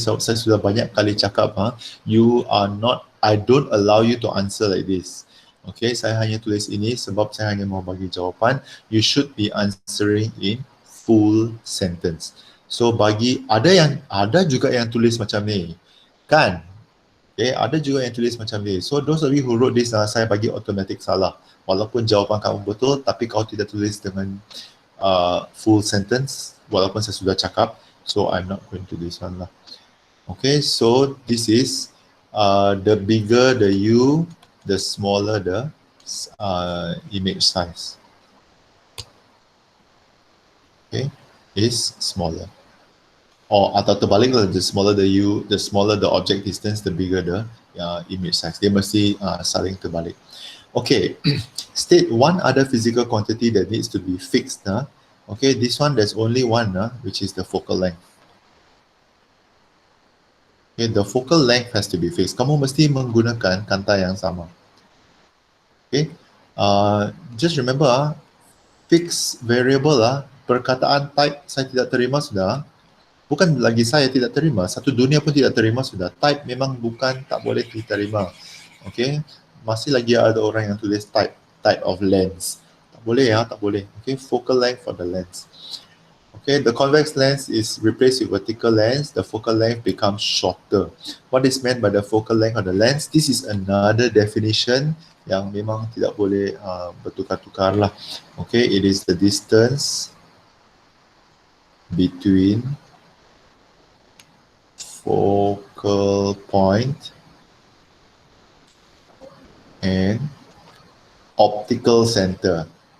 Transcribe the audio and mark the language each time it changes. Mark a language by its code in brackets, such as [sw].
[en] So [ms] saya sudah banyak kali cakap, [en] you are not, I don't allow you to answer like this. [ms] Okay, saya hanya tulis ini sebab saya hanya mau bagi jawapan. [en] You should be answering in full sentence. [ms] So bagi, ada juga yang tulis macam ni, kan? Okay, ada juga yang tulis macam ni. [en] So those of you who wrote this, [ms] saya bagi automatic salah. Walaupun jawapan kamu betul, tapi kau tidak tulis dengan full sentence, walaupun saya sudah cakap. [en] So I'm not going to this one lah. Okay, so this is the bigger the U, the smaller the image size. Okay, is smaller. [ms] Atau terbaliklah, [en] the smaller the U, the smaller the object distance, the bigger the image size. [ms] Dia mesti saling terbalik. [en] Okay, state one other physical quantity that needs to be fixed. Okay, this one there's only one, which is the focal length. Okay, the focal length has to be fixed. [ms] Kamu mesti menggunakan kanta yang sama. [en] Okay, just remember fixed variable perkataan type [ms] saya tidak terima sudah. Bukan lagi saya tidak terima, satu dunia pun tidak terima sudah. Type memang bukan tak boleh diterima. Okay, masih lagi ada orang yang tulis type of lens. Tak boleh tak boleh. [en] Okay, focal length for the lens. Okay, the convex lens is replaced with vertical lens. The focal length becomes shorter. What is meant by the focal length of the lens? This is another definition [ms] yang memang tidak boleh bertukar-tukar lah. [en] Okay, it is the distance between focal point and optical center.